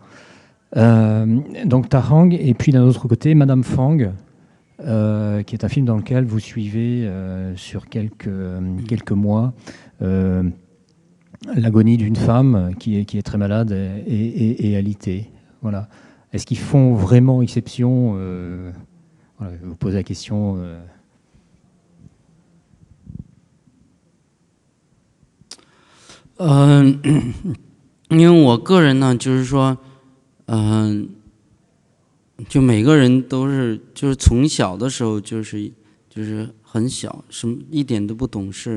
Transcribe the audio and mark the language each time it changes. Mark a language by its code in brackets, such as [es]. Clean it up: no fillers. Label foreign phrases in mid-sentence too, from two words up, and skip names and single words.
[fr] Donc Ta Hang, et puis d'un autre côté Madame Fang, qui est un film dans lequel vous suivez sur quelques mois l'agonie d'une femme qui est très malade et alitée. Voilà. Est-ce qu'ils font vraiment exception voilà, je vais vous poser la question. [zh] 因为我个人呢，就是说。就每个人都是，就是从小的时候就是很小，一点都不懂事。